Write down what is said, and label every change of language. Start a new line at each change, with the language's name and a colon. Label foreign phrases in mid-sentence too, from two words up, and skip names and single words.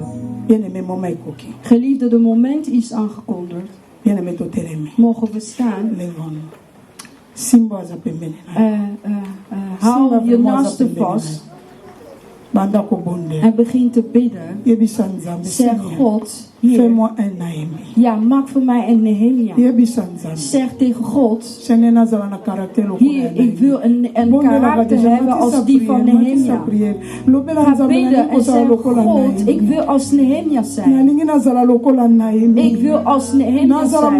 Dutch: Geliefde, de moment is aangekondigd. Mogen we staan? Hou je naaste vast. En begin te bidden. Zeg God,
French: fais-moi un Nehemia.
Dutch: Ja, maak voor mij een Nehemia. Zeg tegen God, hier, ik wil een karakter hebben als die van Nehemia. Ga bidden en zeg, God, ik wil als Nehemia zijn. Ik wil als Nehemia zijn.